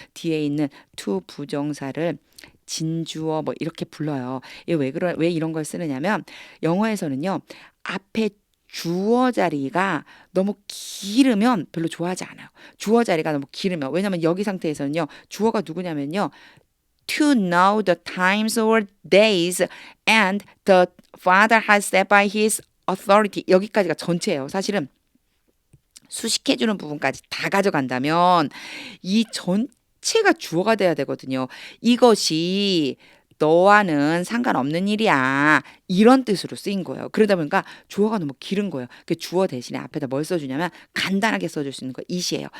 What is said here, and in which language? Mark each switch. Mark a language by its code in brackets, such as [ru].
[ko] 뒤에 있는 to 부정사를 진주어 뭐 이렇게 불러요. 왜 이런 걸 쓰느냐면 영어에서는요. 앞에 주어 자리가 너무 길으면 별로 좋아하지 않아요. 주어 자리가 너무 길으면. 왜냐면 여기 상태에서는요. 주어가 누구냐면요. [en] To know the times or days and the Father has set by his authority. [ko] 여기까지가 전체예요. 사실은 수식해주는 부분까지 다 가져간다면 이 전체가 주어가 돼야 되거든요. 이것이 너와는 상관없는 일이야. 이런 뜻으로 쓰인 거예요. 그러다 보니까 주어가 너무 길은 거예요. 그 주어 대신에 앞에다 뭘 써주냐면 간단하게 써줄 수 있는 거 it이에요.